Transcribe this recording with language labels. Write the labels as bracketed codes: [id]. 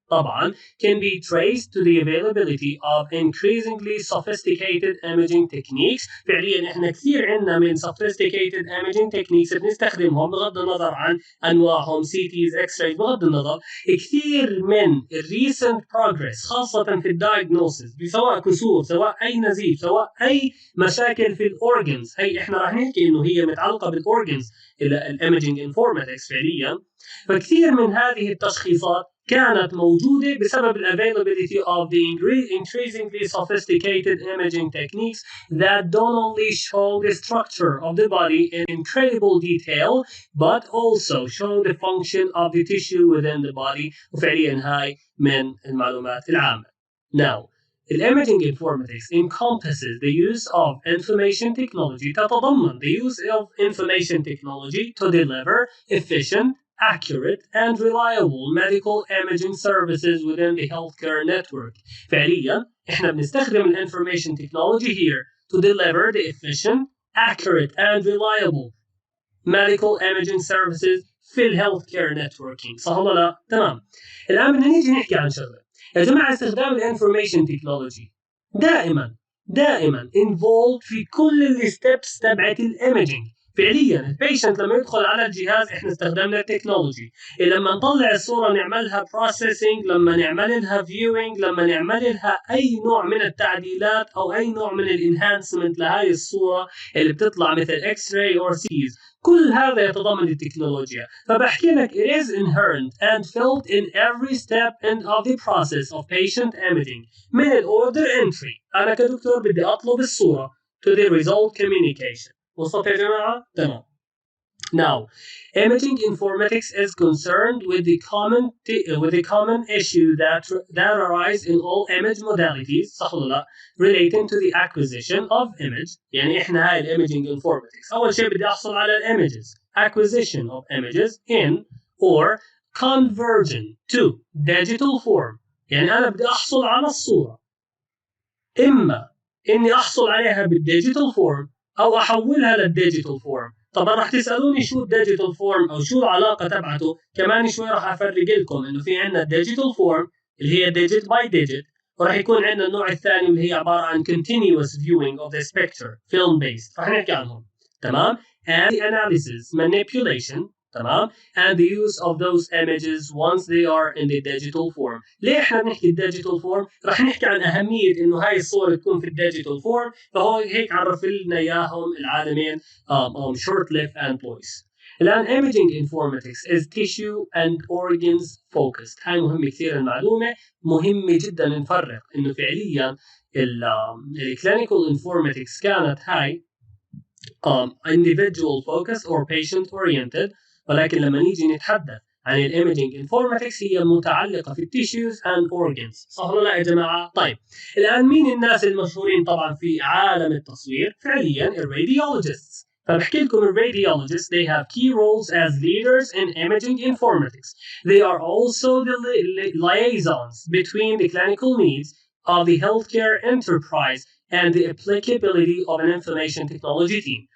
[ar] طبعا [en] can be traced to the availability of increasingly sophisticated imaging techniques. [ar] فعليا احنا كثير عندنا من [en] sophisticated imaging techniques [ar] بنستخدمهم بغض النظر عن انواعهم CTs X-rays بغض النظر. كثير من [en] recent progress [ar] خاصة في الدايجنوسيس سواء كسور سواء اي نزيف سواء اي مشاكل في الاورجنز، هي احنا راح نحكي انه هي متعلقة بالاورجنز الايمجنج انفورماتكس فعليا. فكثير من هذه التشخيصات كانت موجودة بسبب [en] availability of the increasingly sophisticated imaging techniques that don't only show the structure of the body in incredible detail but also show the function of the tissue within the body. [ar] وفعليا هاي من المعلومات العامة. [en] Now, imaging informatics encompasses the use of information technology [ar] تتضمن [en] the use of information technology to deliver efficient, accurate and reliable medical imaging services within the healthcare network. [ar] فعليا احنا بنستخدم [en] information technology here to deliver the efficient, accurate and reliable medical imaging services [ar] في [en] healthcare networking. [ar] صح ولا لا؟ تمام. الآن بدنا نيجي نحكي عن شغلة. يا جماعة استخدام الانفورميشن تكنولوجي دائما [en] involved [ar] في كل الستبس تبعت الايمجينج. فعليا البيشنت لما يدخل على الجهاز احنا استخدمنا التكنولوجي، لما نطلع الصوره نعملها بروسيسنج، لما نعمل لها فيوينج، لما نعمل لها اي نوع من التعديلات او اي نوع من الانهانسمنت لهي الصوره اللي بتطلع مثل اكس راي اور سيز، كل هذا يتضمن التكنولوجيا. فبحكي لك [en] it is inherent and felt in every step of the process of patient imaging [ar] من الاوردر [en] entry. [ar] انا كدكتور بدي اطلب الصوره [en] to the result communication. [ar] وصلت يا جماعه؟ تمام. [en] Now, imaging informatics is concerned with the common issue that arise in all image modalities [ar] صح ولا لا [en] relating to the acquisition of image. [ar] يعني احنا هاي [en] imaging informatics [ar] اول شيء بدي احصل على [en] images, acquisition of images in or conversion to digital form. [ar] يعني انا بدي احصل على الصورة اما اني احصل عليها بالديجيتال فورم او احولها للديجيتال فورم. طبعا راح تسالوني شو الديجيتال فورم او شو العلاقه تبعته، كمان شوي راح افرق لكم انه في عندنا الديجيتال فورم اللي هي ديجيت باي ديجيت، وراح يكون عندنا النوع الثاني اللي هي عباره عن [en] continuous viewing of the spectrum film based، [ar] راح نحكي عنهم. تمام. [en] and the analysis manipulation. [ar] تمام. [en] and the use of those images once they are in the digital form. [ar] ليه احنا بنحكي الديجيتال فورم؟ راح نحكي عن اهميه انه هاي الصوره تكون في الديجيتال فورم، فهو هيك عرف لنا اياهم العالمين Shortlift and Boyce. الان [en] imaging informatics is tissue and organs focused. [ar] هاي مهمه كثير، المعلومه مهمه جدا نفرق انه فعليا الكلينيكال informatics كانت هاي [en] individual focused or patient oriented، [ar] ولكن لما نيجي نتحدث عن الايمجينج انفورماتكس هي متعلقه في التيشوز اند اورجنز. صح ولا لا يا جماعه؟ طيب الان مين الناس المشهورين طبعا في عالم التصوير؟ فعليا الراديولوجيستس. فبحكي لكم [en] الراديولوجيsts they have key roles as leaders in imaging informatics. They are also the liaisons between the clinical needs of the healthcare enterprise and the applicability of an information technology team.